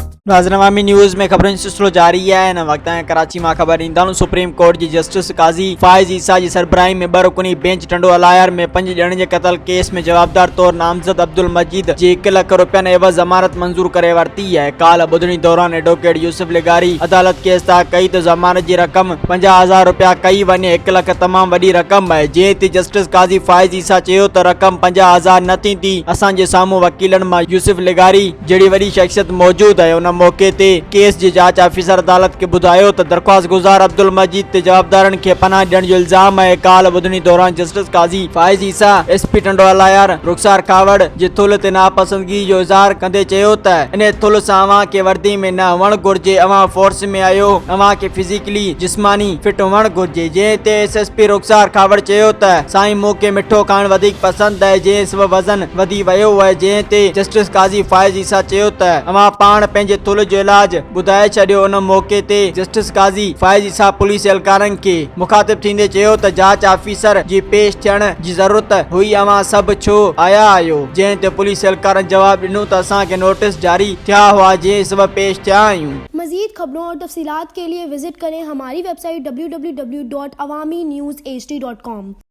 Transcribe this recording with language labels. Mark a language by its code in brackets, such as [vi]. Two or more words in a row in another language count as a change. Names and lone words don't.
[sd] नाज़रीन अवामी न्यूज़ में ख़बरुनि जो सिलसिलो जारी है। इन वक्त कराची में ख़बर ईंदाणु सुप्रीम कोर्ट की जस्टिस काज़ी फाइज़ ईसा की सरबराही में 2 रुकनी बेंच टंडो अलायर में 5 ॼणनि जे क़त्ल केस में जवाबदार तौर नामज़द अब्दुल मजीद जी 1 लाख रुपयनि एवज़ ज़मानत मंजूर करे वरती है। काल ॿुधणी दौरान एडवोकेट यूसुफ लिगारी अदालत केस ता कई तो ज़मानत की रक़म 50,000 रुपया कई वने। 1 लाख तमाम वॾी रक़म है। जे ते जस्टिस काज़ी फाइज़ ईसा चयो तो रक़म 50,000 न थींदी। असांजे साम्हूं वकीलन मां यूसुफ लिगारी जहिड़ी वॾी शख्सियत मौजूद है। उन मौके ते केस जी जांच ऑफिसर अदालत के बुधायो तो दरख्वास्त गुजार अब्दुल मजीद ते जवाबदारन के पनाह ॾियण जो इल्जाम है। काल ॿुधणी दौरान जस्टिस काज़ी फाइज़ ईसा एसपी टंडो अलायर रुखसार कावड़ जे थुल ते नापसंदगी जो इज़हार कंदे चयो त इन थुल सां अवां के वर्दी में न हुअण घुर्जे। अवां फोर्स में आयो, अवां के फिजिकली जिस्मानी फिट हुअण घुर्जे। जंहिं ते एसएसपी रुखसार कावड़ चयो त साईं मूंखे मिठो खाइण वधीक पसंद है, जंहिं सबब वज़न वधी वियो है। जंहिं ते जस्टिस काज़ी फाइज़ ईसा चयो त अवां पाण पंहिंजे थुल जो इलाज बुधाए छॾियो। उन मौके ते जस्टिस काज़ी फाइज़ ईसा पुलिस एहलकारन के मुखातिब थींदे चयो त जांच ऑफिसर जी पेश थियण जी ज़रूरत हुई, अवां सब छो आया आहियो। जंहिं ते पुलिस एहलकारन जवाब ॾिनो त असां के नोटिस जारी थिया हुआ, जंहिं सबब पेश थिया आहियूं। [ur] مزید خبروں اور تفصیلات کے لیے وزٹ کریں ہماری ویب سائٹ www.awamiNewsHD.com.